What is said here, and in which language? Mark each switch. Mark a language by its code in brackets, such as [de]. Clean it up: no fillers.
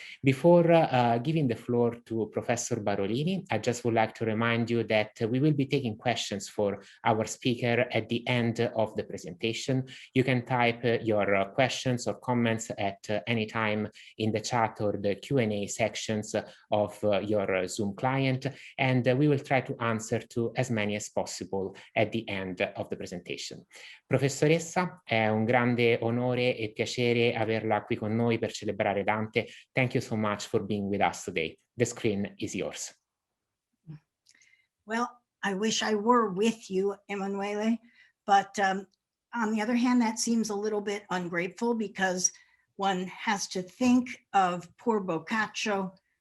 [en] Before giving the floor to Professor Barolini, I just would like to remind you that we will be taking questions for our speaker at the end of the presentation. You can type your questions or comments at any time in the chat or the Q&A sections of your Zoom client, and we will try to answer to as many as possible at the end of the presentation. [it] Professoressa, è un grande onore e piacere averla qui con noi per celebrare Dante. [en] Thank you so much for being with us today. The screen is yours. Well, I wish I were with you, Emanuele, but on the other hand, that seems a little bit ungrateful because one has to think of poor Boccaccio